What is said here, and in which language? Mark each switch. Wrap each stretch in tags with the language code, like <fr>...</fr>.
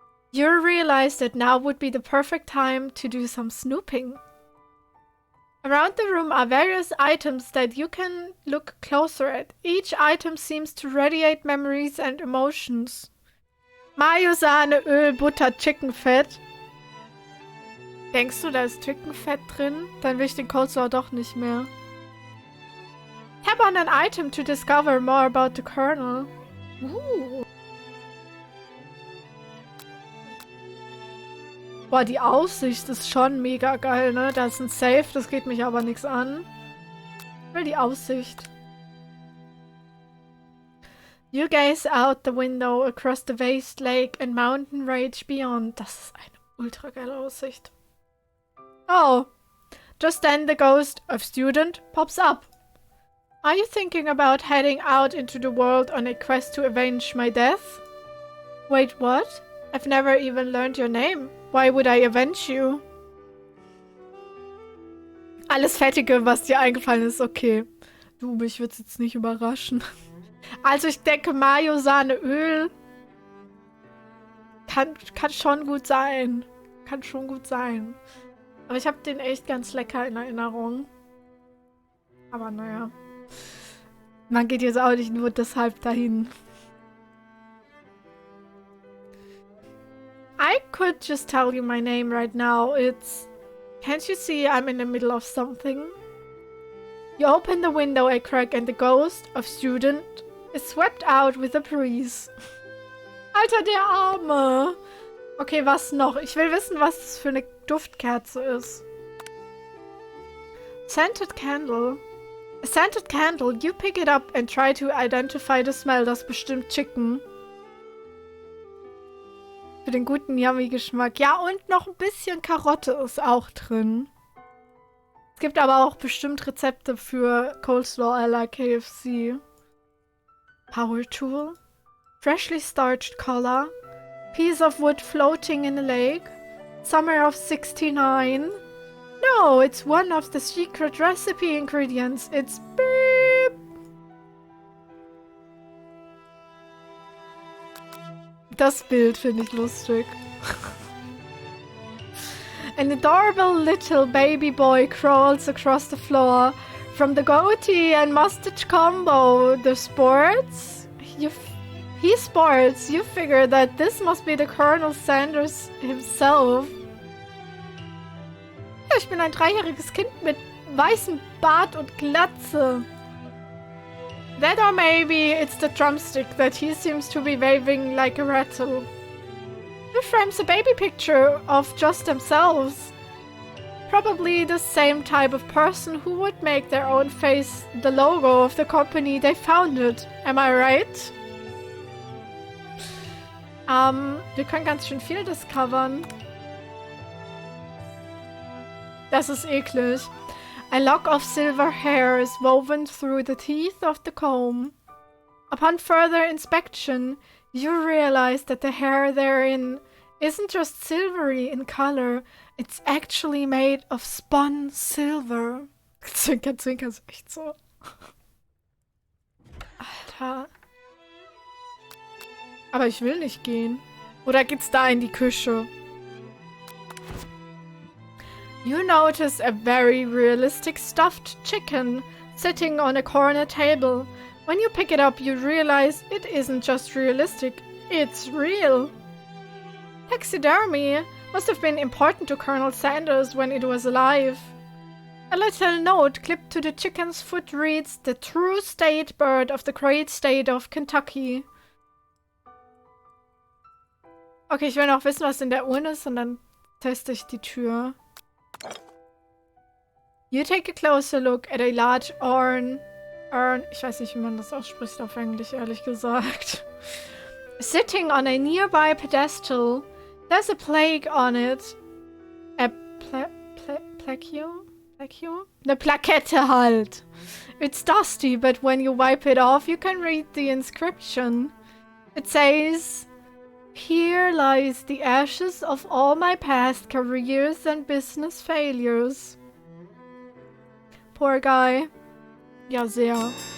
<en>You realize that now would be the perfect time to do some snooping. Around the room are various items that you can look closer at. Each item seems to radiate memories and emotions.</en> <de>Mayo, Sahne, Öl, Butter, Chicken Fett. Denkst du, da ist Chickenfett drin? Dann will ich den Coleslaw doch nicht mehr.</de> <en>Tap on an item to discover more about the kernel.</en> <de>Boah, die Aussicht ist schon mega geil, ne? Da ist ein Safe, das geht mich aber nichts an. Ich will die Aussicht.</de> <en>You gaze out the window across the vast lake and mountain range beyond.</en> <de>Das ist eine ultra geile Aussicht.</de> <en>Oh, just then the ghost of student pops up. Are you thinking about heading out into the world on a quest to avenge my death? Wait, what? I've never even learned your name. Why would I avenge you?</en> <de>Alles Fettige, was dir eingefallen ist, okay. Du, mich wird's jetzt nicht überraschen. Also ich denke, Mayo, Sahne, Öl kann schon gut sein. Kann schon gut sein. Aber ich habe den echt ganz lecker in Erinnerung. Aber naja. Man geht jetzt auch nicht nur deshalb dahin.</de> <en>I could just tell you my name right now. It's... Can't you see I'm in the middle of something? You open the window a crack and the ghost of student is swept out with a breeze.</en> <de>Alter, der Arme! Okay, was noch? Ich will wissen, was das für eine Duftkerze ist.</de> <en>Scented candle. A scented candle. You pick it up and try to identify the smell.</en> <de>Das ist bestimmt Chicken. Für den guten Yummy-Geschmack. Ja, und noch ein bisschen Karotte ist auch drin. Es gibt aber auch bestimmt Rezepte für Coleslaw à la KFC.</de> <en>Power Tool. Freshly starched collar. Piece of wood floating in a lake. Summer of 69. No, it's one of the secret recipe ingredients. It's beep.</en> <de>Das Bild finde ich lustig.</de> <en>An adorable little baby boy crawls across the floor. From the goatee and mustache combo, the sports. He sports. You figure that this must be the Colonel Sanders himself.</en> <de>Ja, ich bin ein 3-jähriges Kind mit weißem Bart und Glatze.</de> <en>That or maybe it's the drumstick that he seems to be waving like a rattle. Who frames a baby picture of just themselves? Probably the same type of person who would make their own face the logo of the company they founded. Am I right?</en> <de>Wir können ganz schön viel discovern. Das ist eklig.</de> <en>A lock of silver hair is woven through the teeth of the comb. Upon further inspection, you realize that the hair therein isn't just silvery in color, it's actually made of spun silver.</en> <de>Zwinker, zwinker, ist echt so. Alter. Aber ich will nicht gehen. Oder geht's da in die Küche?</de> <en>You notice a very realistic stuffed chicken sitting on a corner table. When you pick it up, you realize it isn't just realistic, it's real. Taxidermy must have been important to Colonel Sanders when it was alive. A little note clipped to the chicken's foot reads, "The true state bird of the great state of Kentucky."</en> <de>Okay, ich will noch wissen, was in der Urne ist und dann teste ich die Tür.</de> <en>You take a closer look at a large urn.</en> <de>Ich weiß nicht, wie man das ausspricht auf Englisch, ehrlich gesagt.</de> <en>Sitting on a nearby pedestal, there's a plaque on it. A plaque?</en> <de>Eine Plakette halt.</de> <en>It's dusty, but when you wipe it off, you can read the inscription. It says, "Here lies the ashes of all my past careers and business failures." Poor guy.</en> <de>Ja, sehr.</de>